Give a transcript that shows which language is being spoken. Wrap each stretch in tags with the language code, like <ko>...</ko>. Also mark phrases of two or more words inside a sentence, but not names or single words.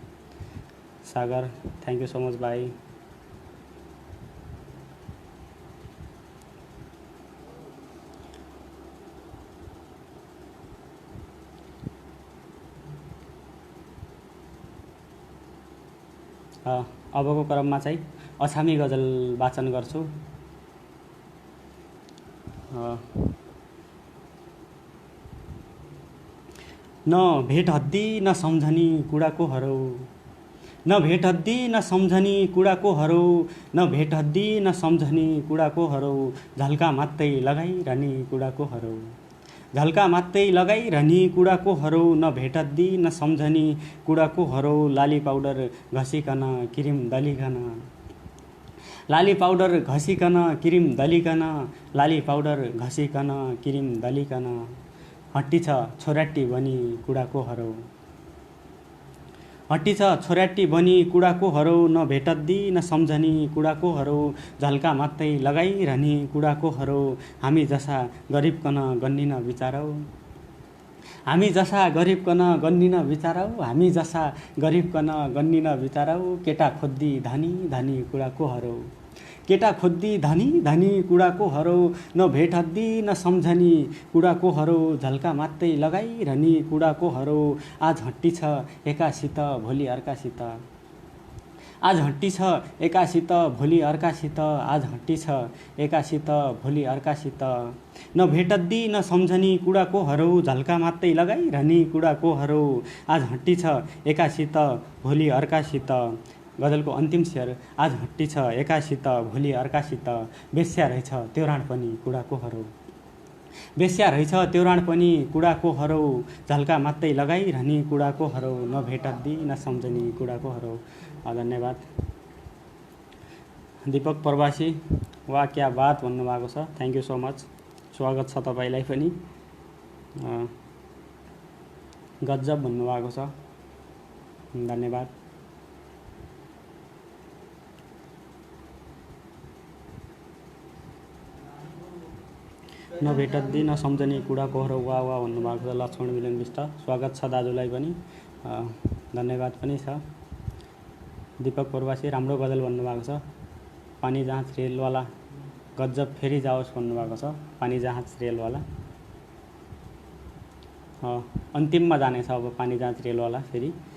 <ne>सागर</ne> <en>thank you so much</en> <ne>भाइ। अबको क्रममा चाहिँ अछामी गजल वाचन गर्छु।</ne> <dty>न भेट हद्दी न सम्झनी कुडाको हरौ, न भेट हद्दी न सम्झनी कुडाको हरौ, न भेट हद्दी न सम्झनी कुडाको हरौ, झल्का मात्रै लगाइरहने कुडाको हरौ, झल्का मात्रै लगाइरहने कुडाको हरौ, न भेट हद्दी न सम्झनी कुडाको हरौ। लाली पाउडर घसिकन क्रिम दलिकन, लाली पाउडर घसिकन क्रिम दलिकन, लाली पाउडर घसिकन क्रिम दलिकन। हट्टी छ छोराटी बनी कुडाको हरौ, हट्टी छ छोराटी बनी कुडाको हरौ, न भेटद्दी न सम्झनी कुडाको हरौ, झल्का मात्रै लगाइरहने कुडाको हरौ। हामी जसा गरिबकन गन्निन विचारौ, हामी जसा गरिबकन गन्निन विचारौ, हामी जसा गरिबकन गन्निन विचारौ। केटा खोज्दी धनी धनी कुडाको हरौ, केटा खोज्दी धनी धनी कुडाको हरौ, न भेट हद्दी न सम्झनी कुडाको हरौ, झल्का मात्रै लगाइरहने कुडाको हरौ। आज हट्टी छ एकासित भोलि अर्कासित, आज हट्टी छ एकासित भोलि अर्कासित, आज हट्टी छ एकासित भोलि अर्कासित। न भेटद्दी न सम्झनी कुरा को हरौ, झल्का मात्रै लगाइरहने कुरा को हरौ। आज हट्टी छ एकासित भोलि अर्कासित।</dty> <ne>गजलको अन्तिम शेर।</ne> <dty>आज हट्टी छ एकासित भोलि अर्कासित, बेस्या रहेछ त्यो राण पनि कुडाको हरौ। बेस्या रहेछ त्यो राण पनि कुडाको हरौ, झल्का मात्रै लगाइरहने कुडाको हरौ। न भेटद्दी न सम्झनी कुडाको हरौ।</dty> <ne>धन्यवाद। दीपक प्रवासी,</ne> <hi>वा क्या बात</hi> <ne>भन्नुभएको छ,</ne> <en>thank you so much,</en> <ne>स्वागत छ तपाईँलाई पनि। गजब भन्नुभएको छ, धन्यवाद।</ne> <dty>नभेटद्दी नसम्झने कुडाको हरौ,</dty> <ne>वा वा भन्नुभएको छ लक्ष्मण मिलन विष्ट, स्वागत छ दाजुलाई पनि, धन्यवाद पनि छ। दीपक प्रवासी, राम्रो गजल भन्नुभएको छ। पानी जहाज रेलवाला, गजब फेरि जाओस् भन्नुभएको छ। पानी जहाज रेलवाला अन्तिममा जानेछ अब पानी जहाज रेलवाला फेरि।</ne>